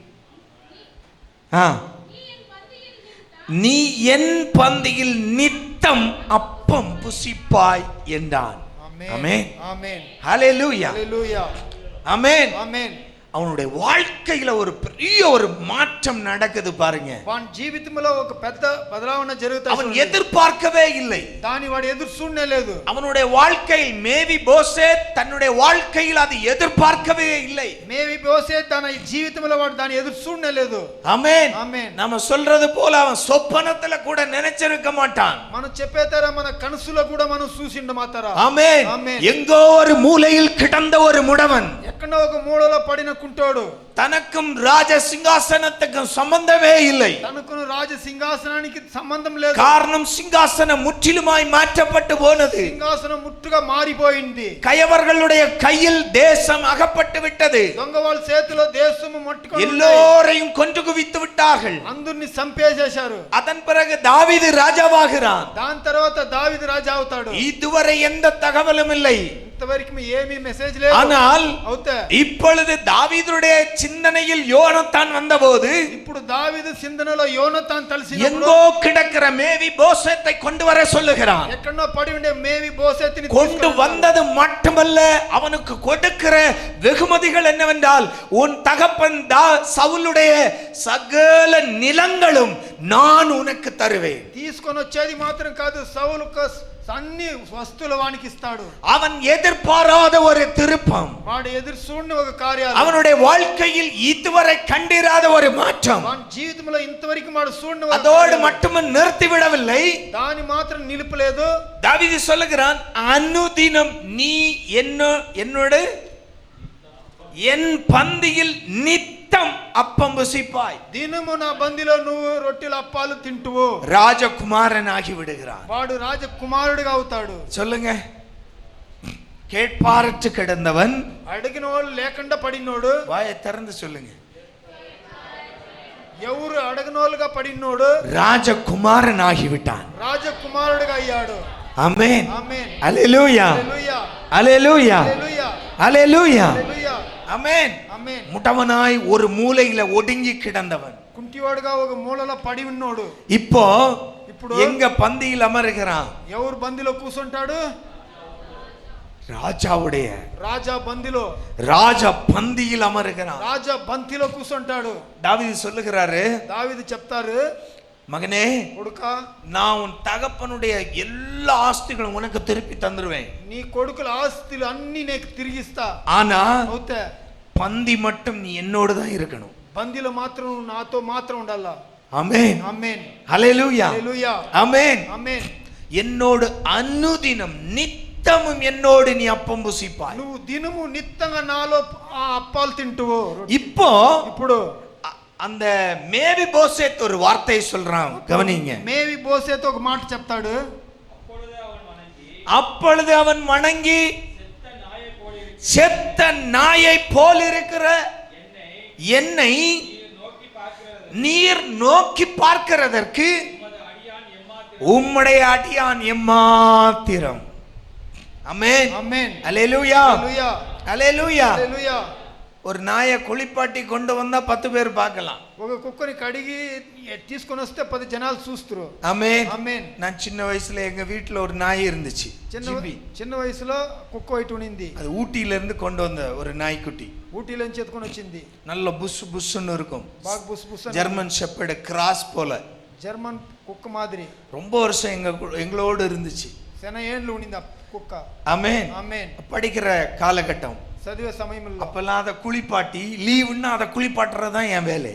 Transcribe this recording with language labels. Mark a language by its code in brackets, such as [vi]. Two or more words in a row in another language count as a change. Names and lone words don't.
[ta] நீ என் பந்தியில் நித்தம் அப்பம் புசிப்பாய் என்றான். ஆமென். ஆமென். ஹல்லேலூயா. ஹல்லேலூயா. ஆமென். ஆமென். அவனுடைய வாழ்க்கையில ஒரு பெரிய ஒரு மாற்றம் நடக்குது பாருங்க. [te] వాని జీవితంలో ఒక పెద్ద బదలావణ జరుగుతుంది. [ta] அவன் எதிர்பார்க்கவே இல்லை. [te] దాని వాడు ఎదురు చూడలేదు. [ta] அவனுடைய வாழ்க்கையில் மேவி போசேத் தன்னுடைய வாழ்க்கையில் அது எதிர்பார்க்கவே இல்லை. [te] మేవి బోసే తన జీవితంలో వాడు దాని ఎదురు చూడలేదు. [ta] ஆமென். [te] ఆమేన్. [ta] நாம சொல்றது போல அவன் சொப்பனத்துல கூட நினைச்சிருக்க மாட்டான். [te] మనం చెప్పేతారా మన కనసులో కూడా మనం చూసిండ మాతారా. [ta] ஆமென். [te] ఆమేన్. [ta] எங்கோ ஒரு மூலையில் கிடந்த ஒரு முடவன், [te] ఎక్కడో ఒక మూలలో పడిన కుంటోడు, [ta] தனக்கும் ராஜ சிங்காசனத்துக்கும் சம்பந்தமே இல்லை. [te] తనకు రాజ సింహాసనానికి సంబంధం లేదు. [ta] காரணம் சிங்காசனம் முற்றிலுமாய் மாற்றப்பட்டு போனது. [te] సింహాసనం ముట్టుగా మారిపోయింది. [ta] கயவர்களுடைய கையில் தேசம் அகப்பட்டு விட்டது. [te] దొంగ వాళ్ళ చేతిలో దేశము మట్టుకొని [ta] எல்லோரையும் கொன்று குவித்து விட்டார்கள். [te] అందరిని చంపేసేశారు. [ta] அதன் பிறகு தாவீது ராஜாவாகிறான். [te] దాని తర్వాత దావీదు రాజా అవుతాడు. [ta] இதுவரை எந்த தகவலும் இல்லை. [te] ఇంతవరకు ఏమీ మెసేజ్ లేదు. [ta] ஆனால் [te] అవుతే [ta] இப்பொழுது தாவீதுடைய சிந்தனையில் யோனத்தான் வந்தபோது [te] ఇప్పుడు దావీదు చిందనలో యోనతాన్ తలసినప్పుడు [ta] எங்கோ கிடக்கிற மேவி போசேத்தை கொண்டு வர சொல்லுகிறான். [te] ఎక్కడో పడి ఉండే మేవి బోసెత్తిని [ta] கொண்டு வந்தது மட்டுமல்ல, அவனுக்கு கொடுக்கிற வெகுமதிகள் என்னவென்றால், உன் தகப்பன் சவுலுடைய சகல நிலங்களும் நான் உனக்கு தருவேன். [te] తీసుకొని వచ్చేది మాత్రం కాదు, సౌలుకు అన్ని వస్తువులు వానికి ఇస్తాడు. [ta] அவன் எதிர்பாராத ஒரு திருப்பம், [te] వాడు ఎదురు చూడని ఒక కార్యాలు, [ta] அவனுடைய வாழ்க்கையில் இதுவரை கண்டிராத ஒரு மாற்றம். [te] వాని జీవితంలో ఇంతవరకు వాడు చూడని [ta] அதோடு மட்டும் நிறுத்தி விடவில்லை, [te] దాని మాత్రం నిలుపలేదు. [ta] தாவீது சொல்லுகிறான், அனுதினம் நீ என்னோட என் பந்தியில் நித்தம் அப்பம் புசிப்பாய். [te] దినము నా బందిలో నువ్వు రొట్టెలు అప్పాలు తింటువు. [ta] ராஜகுமாரன் ஆகி விடுகிறான். [te] వాడు రాజకుమారుడిగా అవుతాడు. [ta] சொல்லுங்க, கேட்பாரற்று கிடந்தவன், [te] అడిగిన వాళ్ళు లేకుండా పడినోడు, [ta] வாயை திறந்து சொல்லுங்க, [te] ఎవరు అడగనోలుగా పడినోడు [ta] ராஜகுமாரன் ஆகிவிட்டான். [te] రాజకుమారుడిగా అయ్యాడు. [ta] ஆமென். [te] ఆమేన్. [ta] அல்லேலூயா. [te] హల్లెలూయా. [ta] அல்லேலூயா. [te] హల్లెలూయా. [ta] அல்லேலூயா. [te] హల్లెలూయా. [ta] ஆமென். [te] ఆమేన్. [ta] முட்டவனாய் ஒரு மூலையில ஒடுங்கி கிடந்தவன் [te] కుంటివాడుగా ఒక మూలలో పడి ఉన్నోడు [ta] இப்போ [te] ఇప్పుడు [ta] எங்க பந்தியில் அமருகிறான்? [te] ఎవరు బందిలో కూర్చుంటాడు? [ta] ராஜாவுடைய [te] రాజా బందిలో, [ta] ராஜ பந்தியில் அமருகிறான். [te] రాజా బంతిలో కూర్చుంటాడు. [ta] தாவீது சொல்லுகிறாரு, [te] దావీదు చెప్తారు, [ta] மகனே, [te] కొడుకా [ta] நான் உன் தகப்பனுடைய எல்லா ஆஸ்திகளும் உனக்கு திருப்பி தந்துருவேன். [te] నీ కొడుకుల ఆస్తులు అన్ని నీకు తిరిగిస్తా. [ta] ஆனா [te] అవుతే [ta] பந்தி மட்டும் நீ என்னோடு தான் இருக்கணும். [te] బందిలో మాత్రం నువ్వు నాతో మాత్రం ఉండాలా. [ta] ஆமென். [te] ఆమేన్. [ta] ஹல்லேலூயா. [te] హల్లెలూయా. [ta] ஆமென். [te] ఆమేన్. [ta] என்னோடு அனுதினம் நித்தமும் என்னோடு நீ அப்பம் புசிப்பாய். [te] నువ్వు దినము నిత్యంగా నాలో ఆ అప్పాలు తింటువు. [ta] இப்போ [te] ఇప్పుడు [ta] அந்த மேவி போசேத் ஒரு வார்த்தையை சொல்றான், கவனிங்க. [te] మేవి బోసేతో ఒక మాట చెప్తాడు. [ta] அப்பொழுது அவன் வணங்கி செத்த நாயை போல் இருக்கிற என்னை நீர் நோக்கி பார்க்கிறதற்கு உம்முடைய அடியான் எம்மாத்திரம். ஆமென் [te] ఆమేన్. [ta] அல்லேலூயா [te] హల్లెలూయా. [ta] அல்லேலூயா. [te] హల్లెలూయా. [ta] ஒரு நாயை குளிப்பாட்டி கொண்டு வந்தா 10 பேர் பார்க்கலாம். [te] ఒక కుక్కని కడిగి తీసుకొని వస్తే 10 జనాలు చూస్తారు. [ta] ஆமென். [te] ఆమేన్. [ta] நான் சின்ன வயசுல எங்க வீட்டுல ஒரு நாய் இருந்துச்சு, [te] చిన్న వయసులో కుక్క ఒకటి ఉండింది. [ta] அது ஊட்டியில இருந்து கொண்டு வந்த ஒரு நாய்க்குட்டி. [te] ఊటీలో నుంచి ఎత్తుకొని వచ్చింది. [ta] நல்ல புஷ் புஷ்ன்னு இருக்கும், [te] బాగా బుస్ బుస్ అని. [en] German shepherd cross [ta] போல. [te] జర్మన్ కుక్క మాదిరి. [ta] ரொம்ப வருஷம் எங்களோடு இருந்துச்சு. [te] శన ఏండ్లు ఉండింది ఆ కుక్క. [ta] ஆமென். [te] ఆమేన్. [ta] படிக்கிற காலகட்டம், [te] చదివే సమయంలో [ta] அப்பெல்லாம் அதை குளிப்பாட்டி லீவுன்னா அதை குளிப்பாட்டுறது தான் என் வேலை.